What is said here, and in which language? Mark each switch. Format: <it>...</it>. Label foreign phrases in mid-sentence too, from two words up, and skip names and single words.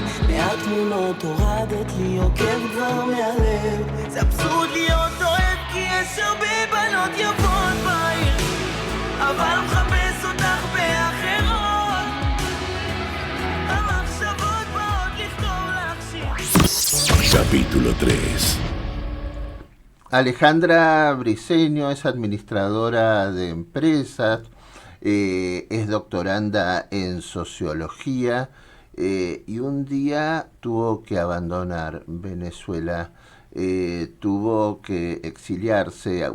<he>מעט תמונות הורדת לי, עוקב כבר מהלב. זה אבסורד להיות אוהב, כי יש הרבה בנות יפות בעיר, אבל מחפש אותך באחרות. המחשבות באות לכתוב לך שיר.</he> <es>Capítulo 3. Alejandra Briceño es administradora de empresas, es doctoranda en sociología y un día tuvo que abandonar Venezuela, tuvo que exiliarse.</es>